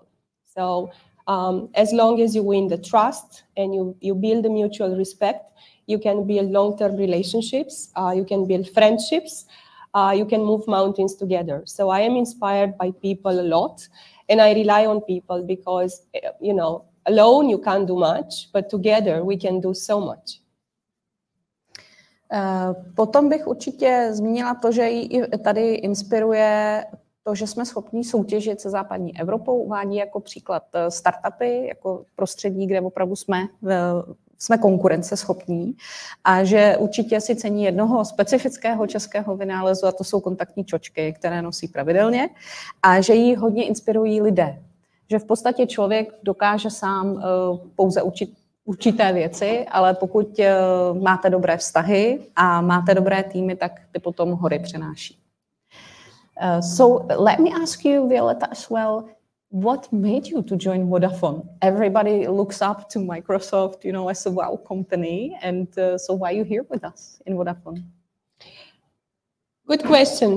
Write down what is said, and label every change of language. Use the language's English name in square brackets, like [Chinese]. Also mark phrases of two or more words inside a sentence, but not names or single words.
[English] So as long as you win the trust and you build a mutual respect, you can build long-term relationships, you can build friendships, you can move mountains together. So I am inspired by people a lot, and I rely on people because, you know, alone you can't do much, but together we can do so much. [Czech] Potom bych určitě zmínila to, že ji tady inspiruje to, že jsme schopni soutěžit se západní Evropou, uvádí jako příklad startupy, jako prostředí, kde opravdu jsme konkurenceschopní a že určitě si cení jednoho specifického českého vynálezu a to jsou kontaktní čočky, které nosí pravidelně a že ji hodně inspirují lidé. Že v podstatě člověk dokáže sám pouze učit určité věci, ale pokud máte dobré vztahy a máte dobré týmy, tak ty potom hory přenáší. [English] So let me ask you, Violeta, as well, what made you to join Vodafone? Everybody looks up to Microsoft, you know, as a wow company, and so why are you here with us in Vodafone? Good question.